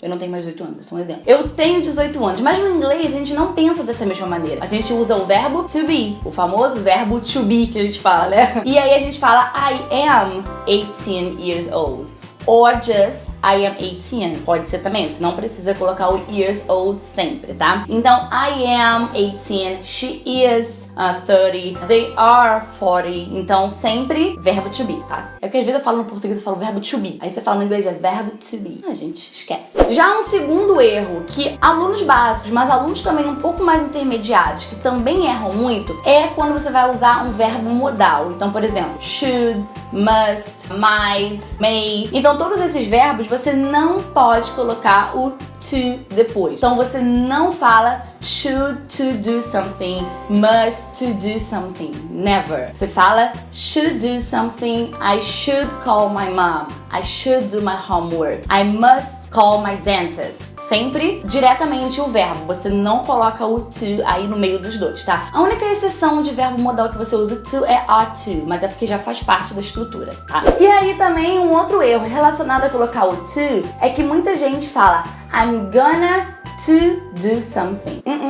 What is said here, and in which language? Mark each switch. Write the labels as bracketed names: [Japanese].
[Portuguese] Eu não tenho mais 18 anos, isso é um exemplo. Eu tenho 18 anos, mas no inglês a gente não pensa dessa mesma maneira. A gente usa o verbo to be, o famoso verbo to be que a gente fala, né? E aí a gente fala [English] I am 18 years old. Or just I am 18. [Portuguese] Pode ser também, você não precisa colocar o [English] years old [Portuguese] sempre, tá? Então, [English] I am 18, she is 30, they are 40. [Portuguese] Então, sempre verbo to be, tá? É porque às vezes eu falo no português, eu falo verbo to be. Aí você fala no inglês, é verbo to be. A gente esquece. Já um segundo erro, que alunos básicos, mas alunos também um pouco mais intermediários, que também erram muito, é quando você vai usar um verbo modal. Então, por exemplo, should, must, might, may. Então, todos esses verbos você não pode colocar o to depois. Então você não fala [English] should to do something, must to do something. Never. [Portuguese] Você fala [English] should do something, I should call my mom, I should do my homework, I must call my dentist. [Portuguese] Sempre diretamente o verbo. Você não coloca o to aí no meio dos dois, tá? A única exceção de verbo modal que você usa o to é ought to, mas é porque já faz parte da estrutura, tá? E aí também um outro erro relacionado a colocar o to é que muita gente fala [English] I'm gonna to do something.